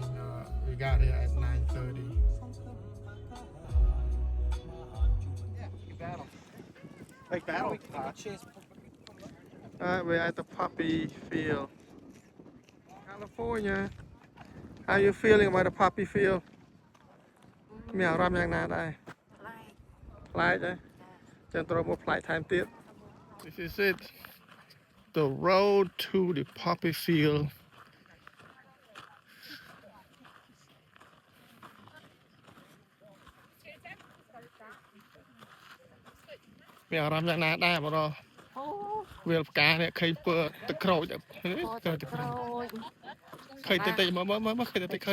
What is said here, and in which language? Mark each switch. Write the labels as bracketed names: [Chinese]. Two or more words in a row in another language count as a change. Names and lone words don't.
[English] We got here at 9:30. Big battle. Alright, we're at the poppy field. California. How you feeling about the poppy field? [Khmer] មានអារម្មណ៍យ៉ាងណាដែរ ប្លែក ប្លែកដែរចាំត្រូវមកប្លែកថែមទៀត [English] This is it. The road to the poppy field. [Khmer] មានអារម្មណ៍យ៉ាងណាដែរបង អូ វាលផ្កានេះឃើញពើទឹកក្រូចទៅទឹកក្រូចឃើញតិចតិចមើលឃើញតិចតិចឃើញ